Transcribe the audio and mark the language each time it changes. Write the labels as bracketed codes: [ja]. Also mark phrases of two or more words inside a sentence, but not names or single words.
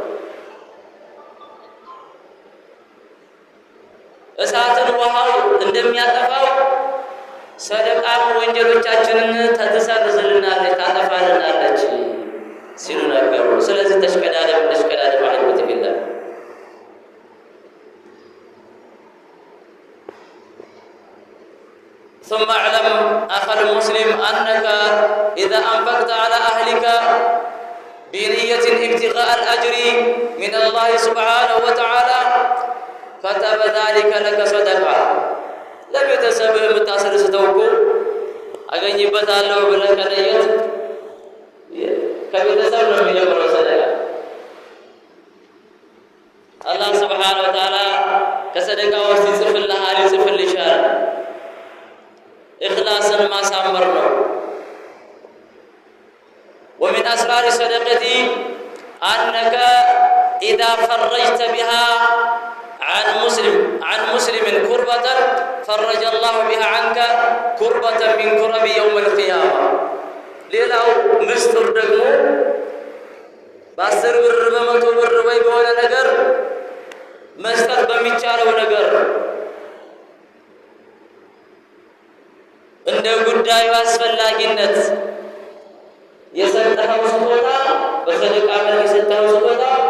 [am] እሳትን ውሃው እንደሚያጠፋው ሰደቃም ወንጀሎቻችንን ትሰርዝልናለች፣ ታጠፋልናለች ሲሉ ነገሩ። ስለዚህ ተሽቀዳደም [ar] أحبتي في الله። ثم اعلم أخا المسلم أنك إذا أنفقت على أهلك بنية ابتغاء الأجر من الله سبحانه وتعالى كتب ذلك لك صدقة. [am] ለቤተሰብህ የምታስደስተው እኮ አገኝበታለሁ ብለህ ከነየት ከቤተሰብ ነው የሚጀምረው ሰደቃ። [ar] አላህ سبحانه وتعالى [am] ከሰደቃ ውስጥ ይጽፍልሃል፣ ይጽፍልሻል። ኢኽላስን ማሳመር ነው። [ar] ومن أسرار الصدقة أنك إذا فرجت بها عن مسلم كربة فرج الله بها عنك كربة من كرب يوم القيامة. [am] ሌላው ምስጢር ደግሞ በ10 ብር በ100 ብር ወይ በሆነ ነገር መስጠት በሚቻለው ነገር እንደ ጉዳዩ አስፈላጊነት የሰጠኸው ስጦታ በሰደቃ መልክ የሰጠኸው ስጦታ